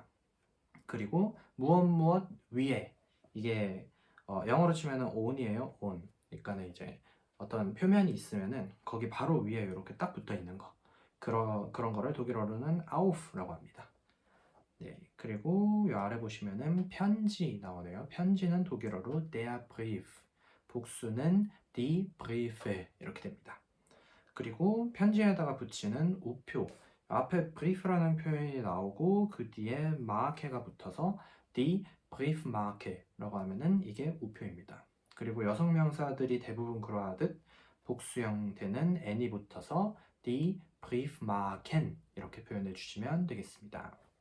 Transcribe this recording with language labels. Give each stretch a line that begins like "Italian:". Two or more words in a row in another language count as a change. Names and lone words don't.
Korean: 그리고 무엇 위에, 이게 영어로 치면은 on이에요. on. 그러니까는 이제 어떤 표면이 있으면은 거기 바로 위에 이렇게 딱 붙어 있는 거. 그런 거를 독일어로는 auf라고 합니다. 네, 그리고 이 아래 보시면은 편지 나오네요. 편지는 독일어로
German: der Brief,
Korean: 복수는
German: die Briefe
Korean: 이렇게 됩니다. 그리고 편지에다가 붙이는 우표, 앞에 brief라는 표현이 나오고 그 뒤에 marke가 붙어서
German: die Briefmarke
Korean: 라고 하면은 이게 우표입니다. 그리고 여성 명사들이 대부분 그러하듯 복수형 되는 n이 붙어서
German: die Briefmarken
Korean: 이렇게 표현해 주시면 되겠습니다.